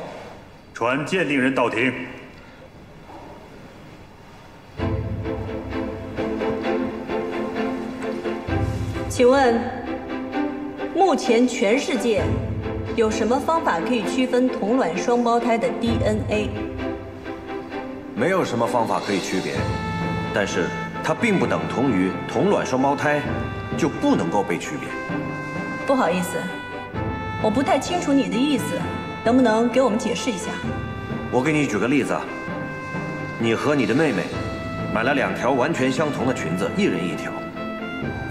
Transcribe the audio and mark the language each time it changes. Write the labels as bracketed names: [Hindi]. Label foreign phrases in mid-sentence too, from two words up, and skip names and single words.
[Chinese] 傳鑑定人到庭。請問，目前全世界有什麼方法可以區分同卵雙胞胎的 DNA？沒有什麼方法可以區別，但是它並不等同於同卵雙胞胎就不能夠被區別。不好意思，我不太清楚你的意思，能不能給我們解釋一下？我給你舉個例子，你和你的妹妹買了2條完全相同的裙子，一人一條。